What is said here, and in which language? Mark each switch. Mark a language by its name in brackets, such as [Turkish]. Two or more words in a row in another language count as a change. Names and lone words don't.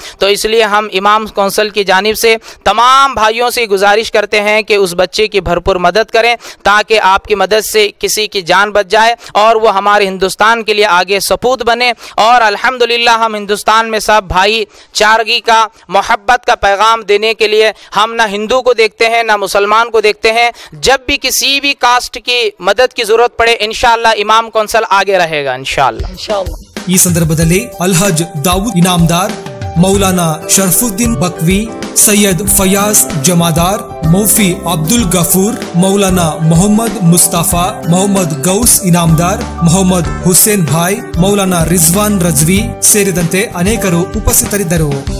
[Hindi] तो इसलिए हम इमाम कौंसिल की जानिब से तमाम भाइयों से गुजारिश करते हैं कि उस बच्चे की भरपूर मदद करें ताकि आपकी मदद से किसी की जान बच जाए और वो हमारे हिंदुस्तान के लिए आगे सपूत बने। और अल्हम्दुलिल्लाह हम हिंदुस्तान में सब भाई चारगी का मोहब्बत का पैगाम देने के लिए हम ना हिंदू को देखते हैं ना मुसलमान को देखते हैं। जब भी किसी भी कास्ट की मदद की जरूरत पड़े इंशाअल्लाह इमाम कौंसिल आगे रहेगा इंशाअल्लाह। [Kannada] ಈ ಸಂದರ್ಭದಲ್ಲಿ ಅಲ್ಹಜ್ ದಾವೂದ್ ಇನಾಮದಾರ್, ಮೌಲಾನಾ ಶರ್ಫುದ್ದೀನ್ ಬಕ್ವಿ, ಸೈಯದ್ ಫಯಾಜ್ ಜಮಾದಾರ್, ಮೌಫಿ ಅಬ್ದುಲ್ ಗಫೂರ್, ಮೌಲಾನಾ ಮೊಹಮ್ಮದ್ ಮುಸ್ತಫಾ, ಮೊಹಮ್ಮದ್ ಗೌಸ್ ಇನಾಮದಾರ್, ಮೊಹಮ್ಮದ್ ಹುಸೇನ್ ಭಾಯ್, ಮೌಲಾನಾ ರಿಜ್ವಾನ್ ರಜ್ವಿ ಸೇರಿದಂತೆ ಅನೇಕರು ಉಪಸ್ಥಿತರಿದ್ದರು.